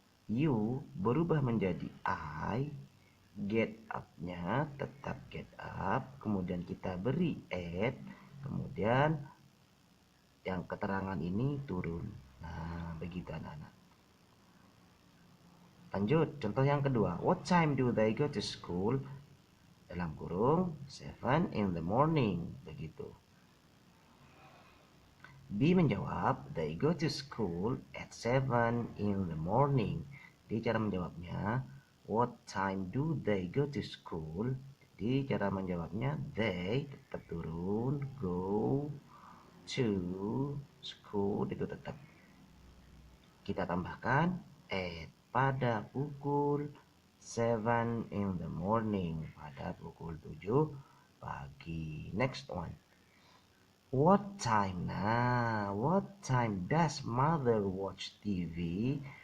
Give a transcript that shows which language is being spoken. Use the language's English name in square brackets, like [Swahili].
[Indonesian] You berubah menjadi I, get up-nya tetap get up, kemudian kita beri at, kemudian yang keterangan ini turun. Nah, begitu anak-anak. Lanjut, contoh yang kedua. [English] What time do they go to school? [Indonesian] Dalam kurung [English] 7 in the morning. Begitu. [Indonesian] B menjawab, [English] they go to school at 7 in the morning. [Indonesian] Jadi cara menjawabnya, [English] what time do they go to school? [Indonesian] Jadi cara menjawabnya, they tetap turun, go to school itu tetap. Kita tambahkan at pada pukul 7 [English] in the morning, [Indonesian] pada pukul 7 pagi. [English] Next one. What time? Nah, what time does mother watch TV?